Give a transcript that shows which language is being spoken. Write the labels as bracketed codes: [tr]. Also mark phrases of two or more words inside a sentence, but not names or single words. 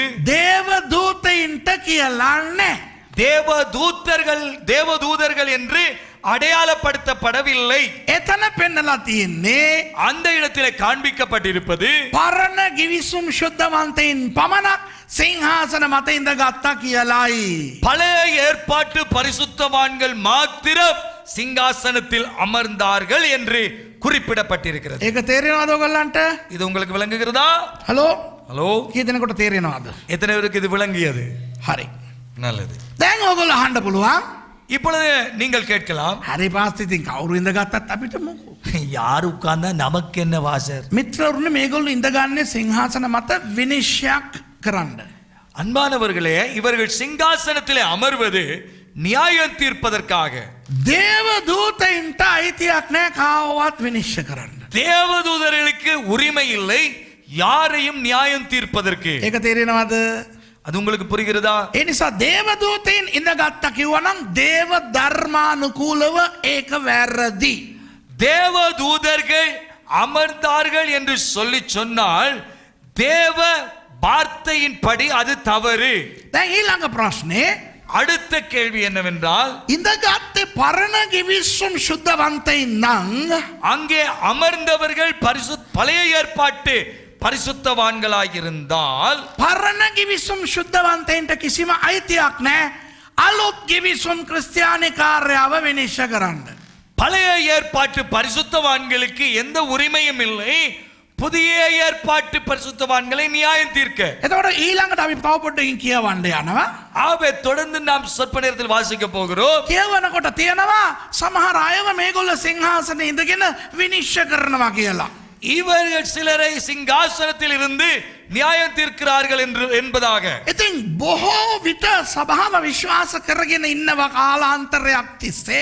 [si] දේව දූතයින්ට කියලා නෑ. [ta] தேவதூதர்கள் என்று அடையாளப்படுத்தப்படவில்லை. [si] එතන පෙන්නලා තියෙන්නේ [ta] அந்த இடத்திலே காண்பிக்கப்பட்டிருப்பது [si] පරණ ගෙවිසුම් ශුද්ධවන්තයින් පමණක් සිංහාසන මත ඉඳගත්තා කියලායි. [ta] பழைய ஏற்பாட்டு பரிசுத்தவான்கள் மாத்திரம் சிங்காசனத்தில் அமர்ந்தார்கள் என்று குறிப்பிடப்பட்டிருக்கிறது. [si] ඒක තේරෙනවද ඔයගොල්ලන්ට? [ta] இது உங்களுக்கு விளங்குகிறதா? [si] හලෝ [ta] ஹலோ, [si] කී දෙනෙකුට තේරෙනවද? [ta] எத்தனை பேருக்கு இது விளங்கியது? [si] හරි. [ta] நல்லது. [si] දැන් ඔයගොල්ලෝ අහන්න පුළුවන්. [ta] இப்பொழுது நீங்கள் கேட்கலாம், [si] හරි පාස්ට් ඉතින් කවුරු ඉඳගත්තත් අපිට මොකෝ? [ta] யார் உட்கார்ந்தா நமக்கு என்ன வாசர்? [si] මිත්‍රවරුනි මේගොල්ලෝ ඉඳගන්නේ සිංහාසන මත විනිශ්චයක් කරන්න. [ta] அன்பானவர்களே, இவர்கள் சிங்காசனத்திலே அமர்வது நியாயம் தீர்ப்பதற்காக. [si] දේව දූතයින්ට අයිතියක් නැහැ කාවවත් විනිශ්චය කරන්න. [ta] தேவதூதர்களுக்கு உரிமை இல்லை யாரையும் நியாயம் தீர்ப்பதற்கு. [si] ඒක තේරෙනවද? [ta] அது உங்களுக்கு புரிகிறதா? [si] ඒ නිසා දේව දූතයින් ඉඳගත්තා කිව්වනම් දේව ධර්මානුකූලව ඒක වැරදි. [ta] தேவதூதர்கள் அமர்ந்தார்கள் என்று சொல்லி சொன்னால் தேவ வார்த்தையின்படி அது தவறு. [si] දැන් ඊළඟ ප්‍රශ්නේ [ta] அடுத்த கேள்வி என்னவென்றால், [si] ඉඳගත්තේ පරණ ගෙවිසුම් ශුද්ධවන්තයින් නම් [ta] அங்கே அமர்ந்தவர்கள் பழைய ஏற்பாட்டு பரிசுத்தவான்களாயிருந்தால் [si] පරණ ගෙවිසුම් ශුද්ධවන්තයින්ට කිසිම අයිතියක් නැහැ අලුත් ගෙවිසුම් ක්‍රිස්තියානි කාර්යාව විනිශ්චය කරන්න. [ta] பழைய ஏற்பாட்டு பரிசுத்தவான்களுக்கு எந்த உரிமையும் இல்லை புதிய ஏற்பாட்டு பரிசுத்தவான்களை நியாயம் தீர்க்க. [si] එතකොට ඊළඟට අපි තව පොඩ්ඩකින් කියවන්න යනවා. [ta] ஆகவே தொடர்ந்து நாம் சொற்ப நேரத்தில் வாசிக்க போகிறோம். [si] කියවනකොට තියෙනවා සමහර අයව මේගොල්ලෝ සිංහාසනේ ඉඳගෙන විනිශ්චය කරනවා කියලා. [ta] இவர்கள் சிலரை சிங்காசனத்தில் இருந்து நியாயம் தீர்க்கிறார்கள் என்பதாக. [si] ඉතින් බොහෝ විට සභාව විශ්වාස කරගෙන ඉන්නව කාලාන්තරයක් තිස්සේ